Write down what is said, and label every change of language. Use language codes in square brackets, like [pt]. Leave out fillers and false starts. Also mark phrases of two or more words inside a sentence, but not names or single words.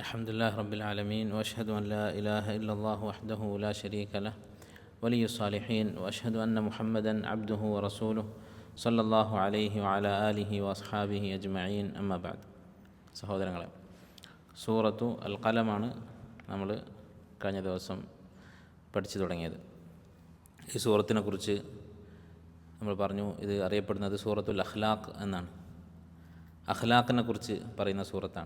[ar] الحمد لله رب العالمين وأشهد أن لا إله إلا الله وحده لا شريك له ولي الصالحين وأشهد أن محمدا عبده ورسوله صلى الله عليه وعلى آله وأصحابه أجمعين أما بعد. [ml] സഹോദരങ്ങളെ, സൂറത്തു അൽ ഖലമാണ് നമ്മൾ കഴിഞ്ഞ ദിവസം പഠിച്ചു തുടങ്ങിയത്. ഈ സൂറത്തിനെ കുറിച്ച് നമ്മൾ പറഞ്ഞു, ഇത് അറിയപ്പെടുന്നത് സൂറത്തുൽ അഖ്ലാഖ് എന്നാണ്. അഖ്ലാഖിനെ കുറിച്ച് പറയുന്ന സൂറത്താണ്.